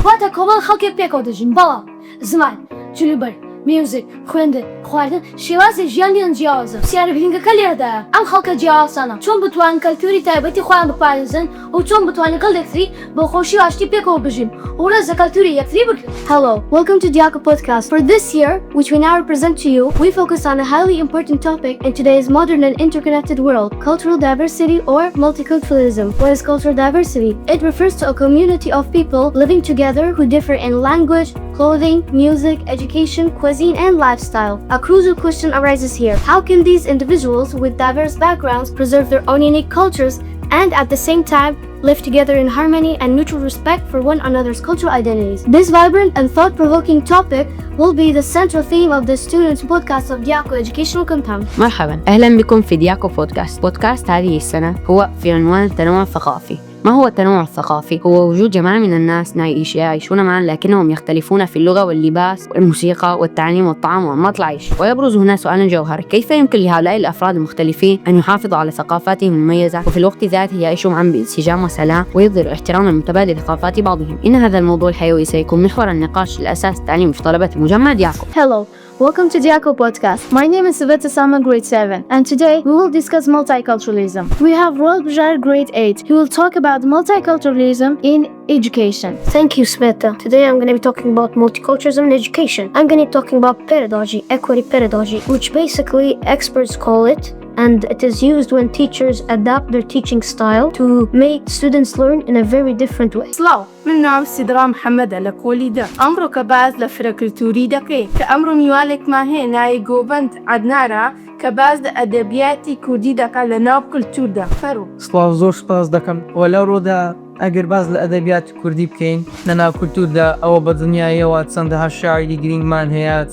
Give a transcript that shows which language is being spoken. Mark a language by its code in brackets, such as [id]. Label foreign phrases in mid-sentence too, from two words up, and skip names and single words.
[ckb] واتە کۆمەڵ خەڵکێک پێکەوە دەژین، بەڵام زمان، جلوبەر، میوزیک، خوێندن، خواردن شێوازی ژیانیان جیاوازە. پرسیارە گرنگەکە لێرەدایە ئەم خەڵکە جیاوازانە چۆن بتوانن کەلتووری تایبەتی خۆیان بپارێزن و چۆن بتوانن لەگەڵ یەکتری بە خۆشی و ئاشتی پێکەوە بژین و ڕێز لە کەلتووری یەکتری بگرن. [en] Hello, welcome to Diaco Podcast. For this year, which we now represent to you, we focus on a highly important topic in today's modern and interconnected world, cultural diversity or multiculturalism. What is cultural diversity? It refers to a community of people living together who differ in language, clothing, music, education, cuisine, and lifestyle. A crucial question arises here. How can these individuals with diverse backgrounds preserve their own unique cultures and at the same time live together in harmony and mutual respect for one another's cultural identities? This vibrant and thought-provoking topic will be the central theme of the students' podcast of Diaco Educational Content. [ar] مرحبا، أهلا بكم في دياكو بودكاست. بودكاست هذه السنة هو في عنوان التنوع الثقافي. ما هو التنوع الثقافي؟ هو وجود جماعة من الناس يعيشون معا لكنهم يختلفون في اللغة واللباس والموسيقى والتعليم والطعام وأنماط العيش. ويبرز هنا سؤال جوهري: كيف يمكن لهؤلاء الأفراد المختلفين أن يحافظوا على ثقافاتهم المميزة وفي الوقت ذاته يعيشوا معا بانسجام وسلام ويظهروا احتراما متبادل لثقافات بعضهم؟ إن هذا الموضوع الحيوي سيكون محور النقاش الأساس التعليم في طلبة مجمع دياكو. [en] Hello. Welcome to Diaco Podcast. My name is Savita Salma, grade 7, and today we will discuss multiculturalism. We have Roel Bjar, grade 8, who will talk about multiculturalism in education. Thank you, Sveta. Today I'm going to be talking about multiculturalism in education. I'm going to be talking about pedagogy, equity pedagogy, which basically experts call it, and it is used when teachers adapt their teaching style to make students learn in a very different way. [ckb] سڵاو، من ناوم سیدرا محەممەدە لە کۆلیدا. ئەمڕۆ کە باز لە فرەکەلتووری دەکەین کە ئەمڕۆ میوانێکمان هەیە ناوی گۆڤەند عەدنانە کە باز لە ئەدەبیاتی کوردی دەکات لە ناو کەلتووردا. فەرموو. سڵاو، زۆر سپاس دەکەم. و لەو ڕۆدا ئەگەر باز لە ئەدەبیاتی کوردی بکەین لە ناو کەلتووردا ئەوە بە دنیایەوە چەندەها شاعری گرنگمان هەیە.